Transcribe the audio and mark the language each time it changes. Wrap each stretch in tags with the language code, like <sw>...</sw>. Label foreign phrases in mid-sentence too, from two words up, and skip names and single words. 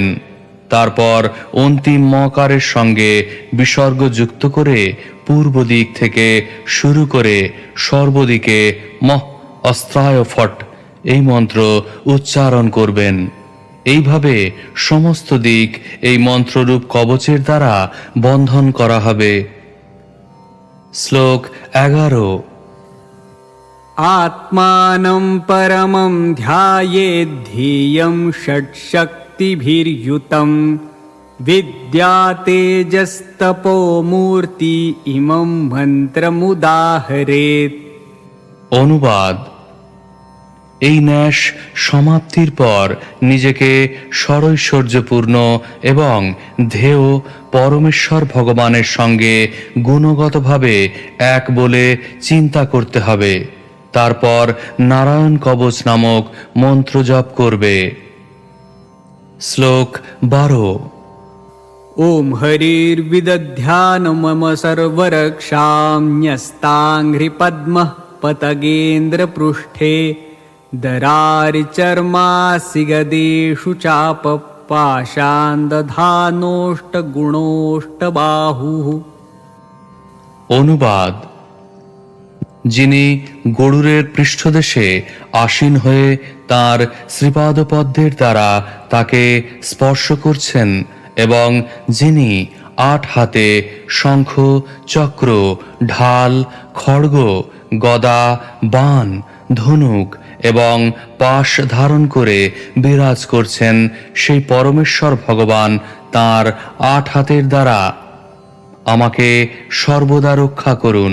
<bn>তারপর অন্তিম মকারের সঙ্গে বিসর্গ যুক্ত করে পূর্ব দিক থেকে শুরু করে সর্বদিকে</bn> <sa>মহ অস্ত্রায় ফট</sa> <bn>এই মন্ত্র উচ্চারণ করবেন। এইভাবে সমস্ত দিক এই মন্ত্ররূপ কবচের দ্বারা বন্ধন করা হবে। শ্লোক 11।</bn> <sa>आत्मानं परमं ध्यायेत् ध्येयं षट्शक्तिभिर्युतं विद्या तेजस्तपो मूर्ति इमं मन्त्रमुदाहरेत्।</sa> <bn>অনুবাদ: এই ন্যাস সমাপ্তির পর নিজেকে ষড়ৈশ্বর্যপূর্ণ এবং ধ্যেয় পরমেশ্বর ভগবানের সঙ্গে গুণগতভাবে এক বলে চিন্তা করতে হবে। তারপর নারায়ণ কবচ নামক মন্ত্র জপ করবে। শ্লোক 12।</bn> <sa>ॐ हरिर्विदध्यान मम सर्वरक्षां न्यस्ताङ्घ्रिपद्मः पतगेन्द्रपृष्ठे दरारिचर्मासि गदेषु चापपाशान्दधानोष्टगुणोष्टबाहुः।</sa> <bn>অনুবাদ: যিনি গরুরের পৃষ্ঠদেশে আসীন হয়ে তার শ্রীপাদপদ্মের দ্বারা তাকে স্পর্শ করছেন এবং যিনি 8 হাতে শঙ্খ, চক্র, ঢাল, খড়গ, গদা, বাণ, ধনুক এবং পাশ ধারণ করে বিরাজ করছেন, সেই পরমেশ্বর ভগবান তাঁর 8 হাতের দ্বারা আমাকে সর্বদা রক্ষা করুন।</bn>